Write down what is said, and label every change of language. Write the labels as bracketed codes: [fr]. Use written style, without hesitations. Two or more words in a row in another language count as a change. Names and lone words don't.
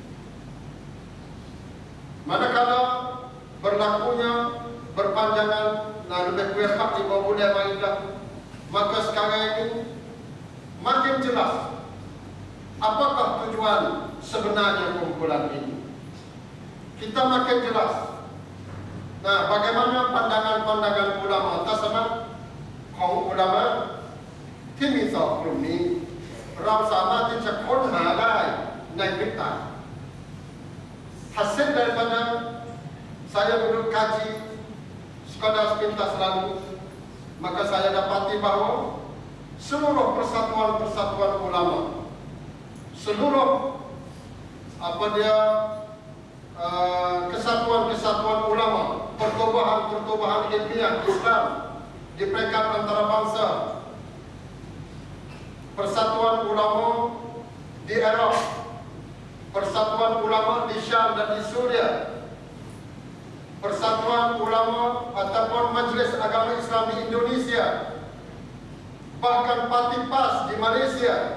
[ms] Manakala berlakunya berpanjangan lebih kurang 4-5 bulan Maidah, maka sekarang ini makin jelas apakah tujuan sebenarnya kumpulan ini. Kita makin jelas. Nah, bagaimana pandangan-pandangan ulama tersebut? Kaum ulama [th] ที่มีสองกลุ่มนี้เราสามารถที่จะค้นหาได้ในพริบตา [ms] Hasil daripada saya duduk kaji sekadar sepintas lalu, maka saya dapati bahawa seluruh persatuan-persatuan ulama, seluruh kesatuan-kesatuan ulama, pertubuhan-pertubuhan ilmiah Islam di peringkat antarabangsa, persatuan ulama di Iraq, persatuan ulama di Syam dan di Suria, persatuan ulama ataupun Majlis Agama Islam di Indonesia, bahkan Parti PAS di Malaysia,